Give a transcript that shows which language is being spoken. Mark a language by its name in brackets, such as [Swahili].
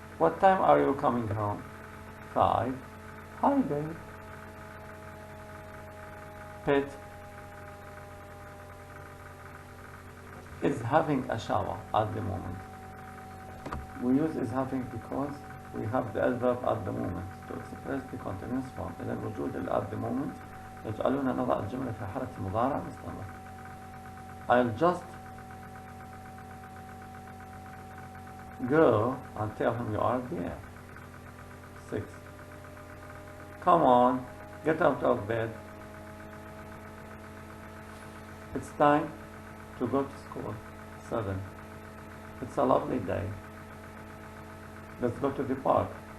[English] What time are you coming home? 5. Hi, babe. Pet is having a shower at the moment. We use is having because we have the adverb at the moment to express the continuous form. [Arabic] إذا وجود ال [English] at the moment [Arabic] يجعلنا نضع الجملة في حالة المضارع مستمر. [English] I'll just go and tell him you are there. 6. Come on, get out of bed. It's time to go to school. 7. It's a lovely day. Let's go to the park.